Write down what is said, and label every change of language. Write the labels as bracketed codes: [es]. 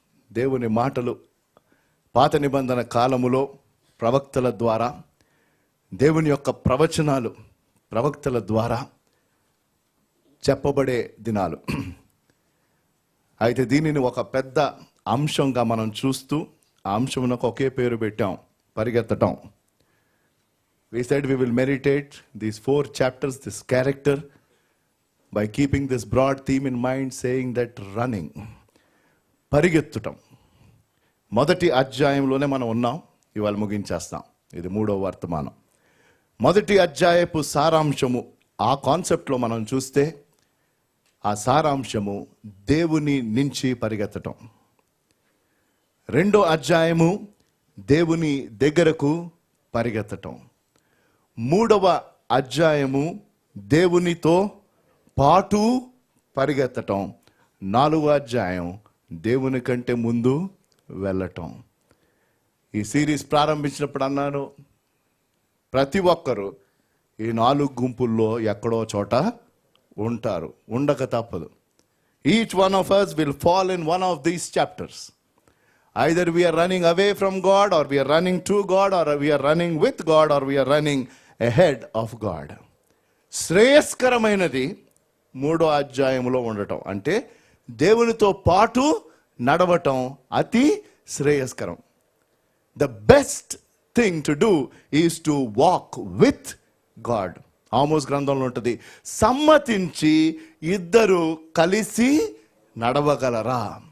[te] దేవుని మాటలు పాత నిబంధన కాలములో ప్రవక్తల ద్వారా, దేవుని యొక్క ప్రవచనాలు ప్రవక్తల ద్వారా చెప్పబడే దినాలు. అయితే దీనిని ఒక పెద్ద అంశంగా మనం చూస్తూ ఆ అంశమునకు ఒకే పేరు పెట్టాం, పరిగెత్తటం. [en] We said we will meditate these 4 chapters, this character, by keeping this broad theme in mind, saying that running, [te] పరిగెత్తటం. మొదటి అధ్యాయంలోనే మనం ఉన్నాం, ఇవాళ ముగించేస్తాం. ఇది 3వ వర్తమానం. మొదటి అధ్యాయపు సారాంశము, ఆ కాన్సెప్ట్లో మనం చూస్తే ఆ సారాంశము దేవుని నుంచి పరిగెత్తటం. 2వ అధ్యాయము దేవుని దగ్గరకు పరిగెత్తటం. 3వ అధ్యాయము దేవునితో పాటు పరిగెత్తటం. 4వ అధ్యాయం దేవుని కంటే ముందు వెళ్ళటం. ఈ సిరీస్ ప్రారంభించినప్పుడు అన్నాను, ప్రతి ఒక్కరూ ఈ 4 గుంపుల్లో ఎక్కడో చోట ఉంటారు, ఉండక తప్పదు. [en] Each one of us will fall in one of these chapters. Either we are running away from God, or we are running to God, or we are running with God, or we are running ahead of God. [te] శ్రేయస్కరమైనది 3వ అధ్యాయంలో ఉండటం, అంటే దేవునితో పాటు నడవటం అతి శ్రేయస్కరం. [en] The best thing to do is to walk with God. [te] Amos గ్రంథంలో ఉంటుంది, సమ్మతించి ఇద్దరు కలిసి నడవగలరా.